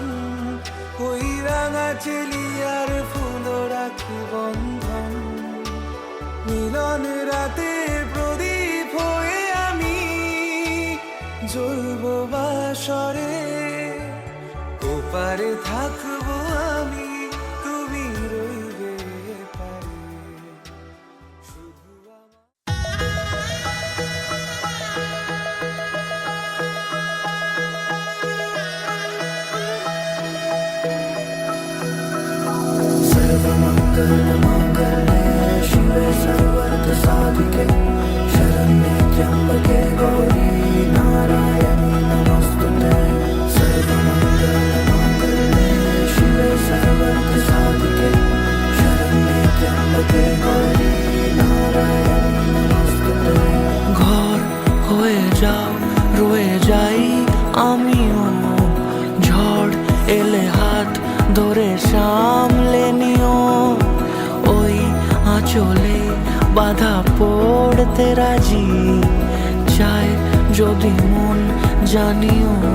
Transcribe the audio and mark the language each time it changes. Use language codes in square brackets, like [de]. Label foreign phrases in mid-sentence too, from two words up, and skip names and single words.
[bn] ওই রাঙা চেলিয়ার ফুল রাখি বন্ধন, মিলন রাতে প্রদীপ হয়ে আমি জ্বলব বাসরে। ওপারে থাকবো আমি, তুমি রইবে পারে, শুধু আমার। [sa] सर्वमङ्गलमाङ्गल्ये शिवे सर्वार्थसाधिके शरण्ये त्र्यम्बके गौरी नारायणी नमोऽस्तुते। सर्वमङ्गलमाङ्गल्ये शिवे सर्वार्थसाधिके शरण्ये त्र्यम्बके गौरी नारायणी नमोऽस्तुते। [bn] ঘর হয়ে যাও, রয়ে যাই আমিও, ঝড় এলে হাত ধরে সামলে নিও। ওই আঁচলে বাধা পড়তে রাজি, চাই যদি মন জানিও।